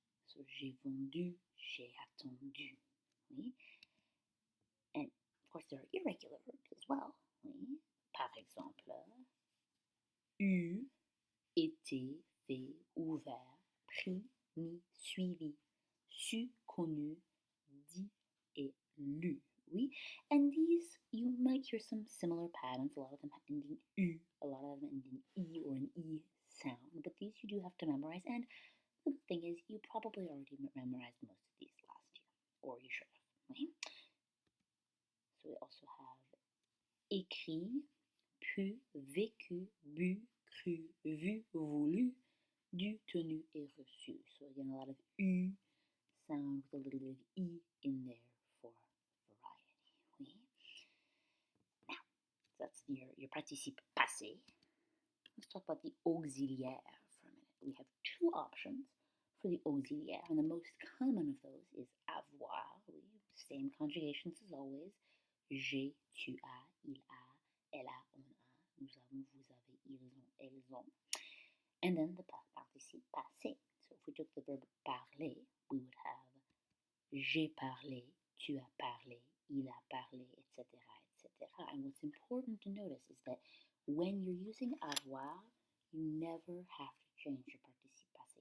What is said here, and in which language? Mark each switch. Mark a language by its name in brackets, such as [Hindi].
[French] So j'ai vendu, j'ai attendu. Oui. [English] And of course there are irregular verbs as well. [French] Oui. Par exemple, eu, été, fait, ouvert, pris, mis, suivi, su, connu, dit et lu. Oui. [English] And these, you might hear some similar patterns. A lot of them end in U, a lot of them end in E or an E sound. But these you do have to memorize. And the good thing is you probably already memorized most of these last year. Or you should have. Right? So we also have [French] écrit, pu, vécu, bu, cru, vu, voulu, dû, tenu, et reçu. [English] So again, a lot of U sound with a little bit of E in there for variety. Oui. Now, that's your participe passé. Let's talk about the auxiliaire for a minute. We have two options for the auxiliaire, and the most common of those is avoir. Oui. Same conjugations as always. [French] J'ai, tu as, il a, elle a, on a, nous avons, vous avez, ils ont, elles ont. [English] And then the participe passé. So if we took the verb parler, we would have [French] j'ai parlé, tu as parlé, il a parlé, [English] etc., etc. And what's important to notice is that when you're using avoir, you never have to change your participe passé.